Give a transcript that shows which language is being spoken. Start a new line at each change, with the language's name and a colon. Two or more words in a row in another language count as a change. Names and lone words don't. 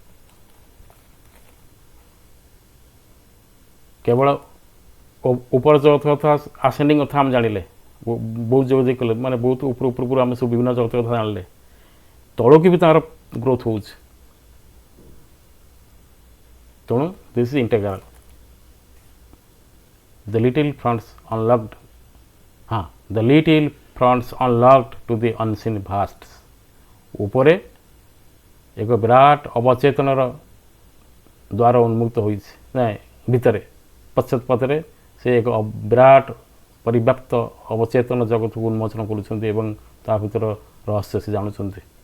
Odia: କେବଳ ଉପର ଜଗତ କଥା, ଆସେଣ୍ଡିଂ କଥା ଆମେ ଜାଣିଲେ, ବହୁତ ଯୋଗାଯୋଗ କଲେ, ମାନେ ବହୁତ ଉପରକୁ ଆମେ ସବୁ ବିଭିନ୍ନ ଜଗତ କଥା ଜାଣିଲେ, ତଳକୁ ବି ତାଙ୍କର ଗ୍ରୋଥ ହେଉଛି।
English: ତେଣୁ this is integral. The little fronts unlocked, the little fronts unlocked to the unseen vasts।
Odia: ଉପରେ ଏକ ବିରାଟ ଅବଚେତନର ଦ୍ୱାର ଉନ୍ମୁକ୍ତ ହୋଇଛି, ନାଇଁ ଭିତରେ ପଶ୍ଚାତପଥରେ ସେ ଏକ ବିରାଟ ପରିବ୍ୟାପ୍ତ ଅବଚେତନ ଜଗତକୁ ଉନ୍ମୋଚନ କରୁଛନ୍ତି ଏବଂ ତା ଭିତର ରହସ୍ୟ ସେ ଜାଣୁଛନ୍ତି।